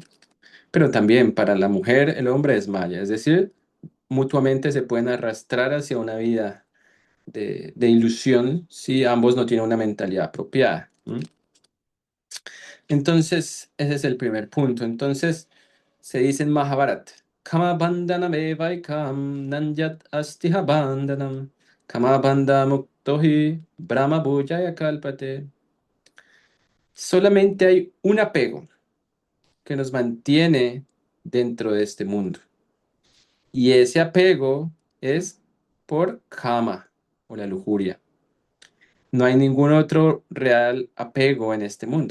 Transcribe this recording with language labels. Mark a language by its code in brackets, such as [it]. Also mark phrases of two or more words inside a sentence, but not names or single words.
[es] Pero también para la mujer el hombre es maya, es decir, mutuamente se pueden arrastrar hacia una vida de ilusión si ambos no tienen una mentalidad apropiada. ¿M? Entonces, ese es el primer punto. Entonces, se dice en Mahabharata, [sa] Kama bandhanam evaikam nanjat astiha bandhanam, Kama bandha muktohi brahma bhujaya kalpate. [es] Solamente hay un apego que nos mantiene dentro de este mundo. Y ese apego es por kama o la lujuria. No hay ningún otro real apego en este mundo.